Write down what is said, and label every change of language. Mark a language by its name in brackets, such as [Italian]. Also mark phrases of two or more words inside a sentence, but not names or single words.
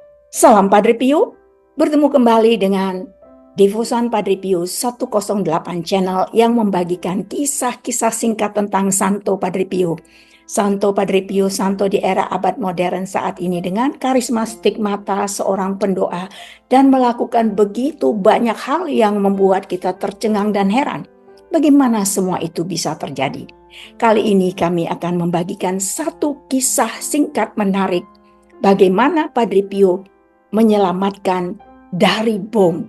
[Indonesian] Salam Padre Pio, bertemu kembali dengan Devosan Padre Pio 108 channel yang membagikan kisah-kisah singkat tentang Santo Padre Pio. Santo Padre Pio, santo di era abad modern saat ini dengan karisma stigmata seorang pendoa dan melakukan begitu banyak hal yang membuat kita tercengang dan heran. Bagaimana semua itu bisa terjadi? Kali ini kami akan membagikan satu kisah singkat menarik bagaimana Padre Pio menyelamatkan dari bom.